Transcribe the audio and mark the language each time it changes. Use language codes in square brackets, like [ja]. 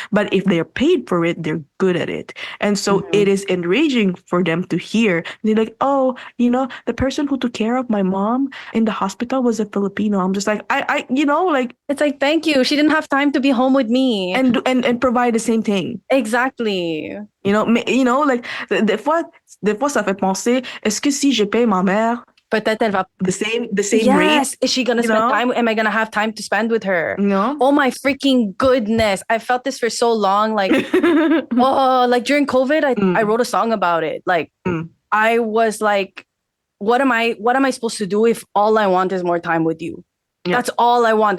[en] But if they're paid for it, they're good at it. And so it is enraging for them to hear. They're like, oh, the person who took care of my mom in the hospital was a Filipino. I'm just like, it's like, thank you. She didn't have time to be home with me. And provide the same thing. Exactly. [fr] Like, des fois, ça fait penser, est-ce que si je paye ma mère, peut-être elle va [en] the same yes. rate. Is she gonna spend time? Am I gonna have time to spend with her? No. Oh my freaking goodness! I felt this for so long. Like, like during COVID, I wrote a song about it. Like, I was like, what am I supposed to do if all I want is more time with you? Yeah. That's all I want.